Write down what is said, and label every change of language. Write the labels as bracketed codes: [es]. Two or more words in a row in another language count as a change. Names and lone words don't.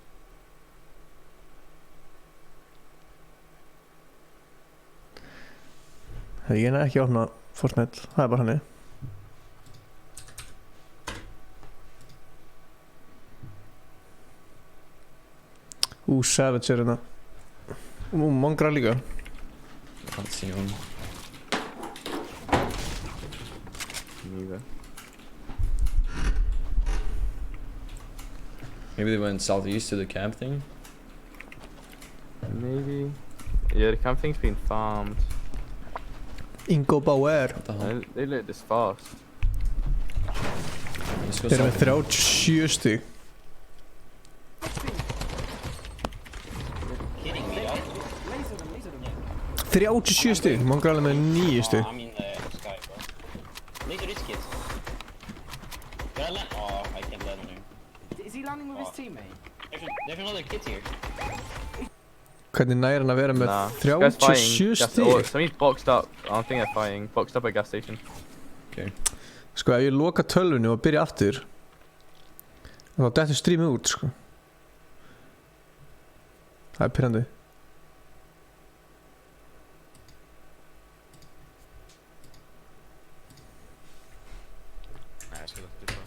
[is] Ég er ekki að opna Fortnite. Það er bara hannig. Savage er hérna. Mongra líka. [en] Can't see him. Neither. Maybe they went southeast to the camp thing? Maybe. Yeah, the camp thing's been farmed. Ingo Bauer. What the hell? They lit this fast. Let's go [is] Þeir eru með [en] south. [is] 37 stig. [en] Laser them. [is] 37 stig. Mongra alveg með 9 stig. [en] I'm in the sky, bro. Laser this kid. Can I land? Oh, I can't land on him. Is he landing with his teammate? There's another kid here. [is] Hvernig nær hann að vera með [en] Nah. This guy's [is] 37 [en] fighting. [is] stig? [en] Somebody's boxed up. I don't think they're fighting. Boxed up at gas station. [is] Sko, ef ég loka tölvunni og byrja aftur þá dettur streamið út, sko. Það er pirrandi. Nei, ég skil ekki bara.